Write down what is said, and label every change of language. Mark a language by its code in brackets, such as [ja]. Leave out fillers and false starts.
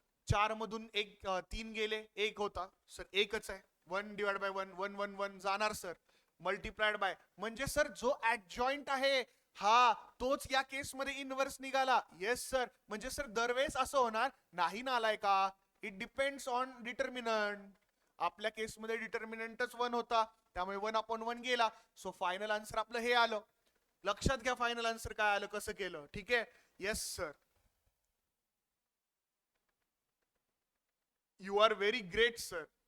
[mr] 4 मधून 3 गेले, 1 होता. सर एकच आहे. 1 डिवाइड बाय 1 1 1 1 जाणार सर. मल्टिप्लाइड बाय म्हणजे सर जो ऍडजॉइंट आहे हा तोच या केस मध्ये इनव्हर्स निघाला. Yes sir. म्हणजे सर दरवेळेस असं होणार नाही ना, आलाय का? [en] It depends on determinant. [mr] आपल्या केसमध्ये डिटर्मिनंटच 1 होता, त्यामुळे 1/1 गेला. सो फायनल आन्सर आपलं हे आलं. लक्षात घ्या फायनल आन्सर काय आलं, कसं केलं. ठीक आहे. [en] Yes sir, you are very great sir.